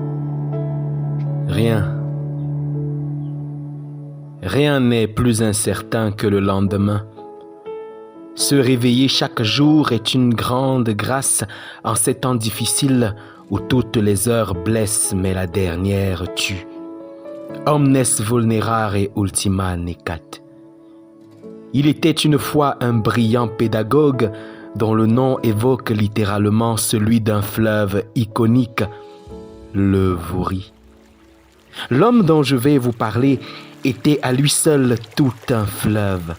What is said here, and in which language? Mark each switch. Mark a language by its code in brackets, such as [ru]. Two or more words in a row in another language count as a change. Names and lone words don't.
[fr] Rien n'est plus incertain que le lendemain. Se réveiller chaque jour est une grande grâce en ces temps difficiles où toutes les heures blessent mais la dernière tue. [la] Omnes vulnerare ultima necat. [fr] Il était une fois un brillant pédagogue dont le nom évoque littéralement celui d'un fleuve iconique, le Vouri. L'homme dont je vais vous parler était à lui seul tout un fleuve.